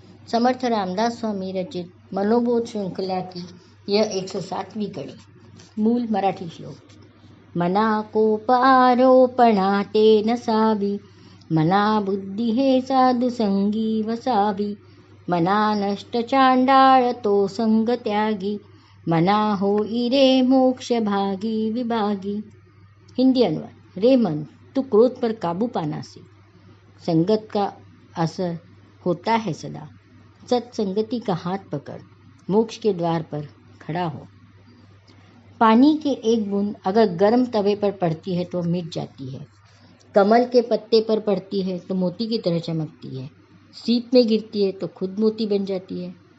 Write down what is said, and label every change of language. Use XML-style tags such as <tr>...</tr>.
<hi>समर्थ रामदास स्वामी रचित मनोबोध श्रृंखला की यह 107वीं कड़ी। मूल मराठी श्लोक।</hi> <mr>मना कोप आरोपणा ते नसावी, मना बुद्धी हे साधु संगी वसावी, मना नष्ट चांडाळ तो संग त्यागी, मना होई रे मोक्ष भागी विभागी।</mr> <hi>हिंदी अनुवाद। रे मन, तू क्रोध पर काबू पाना सीख। संगत का असर होता है सदा। सत्संगति का हाथ पकड़, मोक्ष के द्वार पर खड़ा हो। पानी की एक बूंद अगर गर्म तवे पर पड़ती है तो मिट जाती है, कमल के पत्ते पर पड़ती है तो मोती की तरह चमकती है, सीप में गिरती है तो खुद मोती बन जाती है।</hi>